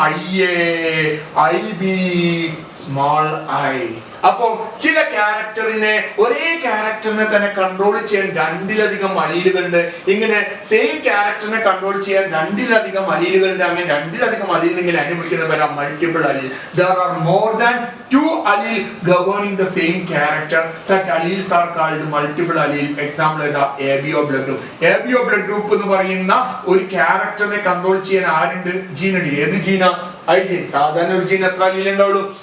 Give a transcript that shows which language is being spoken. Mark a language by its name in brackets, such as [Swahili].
[Malayalam] IA, IB, small I. അപ്പൊ ചില ക്യാരക്ടറിനെ, ഒരേ ക്യാരക്ടറിനെ തന്നെ കൺട്രോൾ ചെയ്യാൻ രണ്ടിലധികം അലീലുകളുണ്ട്. ഇങ്ങനെ സെയിം ക്യാരക്ടറിനെ കൺട്രോൾ ചെയ്യാൻ രണ്ടിലധികം അലീലുകളുണ്ട്. അങ്ങനെ രണ്ടിലധികം അലീലുണ്ടെങ്കിൽ അതിനെ വിളിക്കുന്ന പേരാ multiple അലീൽ. [English] There are more than 2 allele governing the same character. Such alleles are called multiple allele. [Malayalam] Example ഏതാ? ABO blood group. ABO blood group എന്ന് പറയുന്ന ഒരു ക്യാരക്ടറിനെ കൺട്രോൾ ചെയ്യാൻ ആരുണ്ട്? ജീനുണ്ട്. ഏത് ജീനാ? I gene. സാധാരണ ഒരു ജീൻ എത്ര അലീൽ ഉണ്ടാവുള്ളൂ?